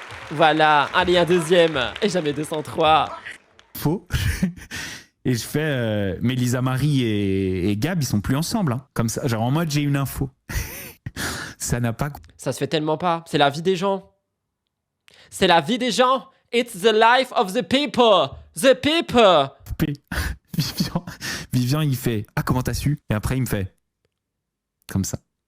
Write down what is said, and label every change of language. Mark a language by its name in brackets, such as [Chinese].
[French] Voilà, allez, un deuxième. Et jamais 203. Faux. Et je fais, mais Lisa Marie et Gab, ils sont plus ensemble. Hein. Comme ça, genre en mode, j'ai une info. Ça n'a pas... Ça se fait tellement pas. C'est la vie des gens. C'est la vie des gens. [English] It's the life of the people. The people. [French] Vivian, il fait, ah, comment t'as su? Et après, il me fait, comme ça.